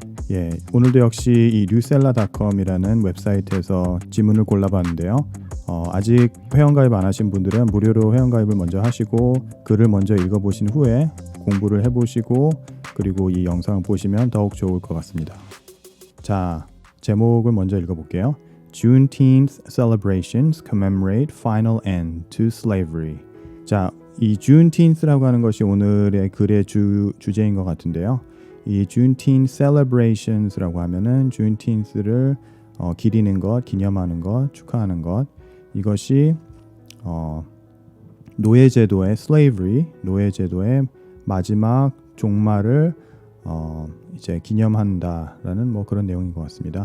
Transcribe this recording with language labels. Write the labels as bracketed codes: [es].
[ko] 예, 오늘도 역시 이 newsella.com이라는 웹사이트에서 지문을 골라봤는데요. 아직 회원가입 안 하신 분들은 무료로 회원가입을 먼저 하시고 글을 먼저 읽어보신 후에 공부를 해보시고 그리고 이 영상을 보시면 더욱 좋을 것 같습니다. 자, 제목을 먼저 읽어볼게요. [en] Juneteenth celebrations commemorate final end to slavery. [ko] 자, 이 Juneteenth라고 하는 것이 오늘의 글의 주제인 것 같은데요. 이 [en] Juneteenth celebrations [ko] 라고 하면은 Juneteenth를 기리는 것, 기념하는 것, 축하하는 것. 이것이 노예제도의 slavery, 노예제도의 마지막 종말을 이제 기념한다라는 뭐 그런 내용인 것 같습니다.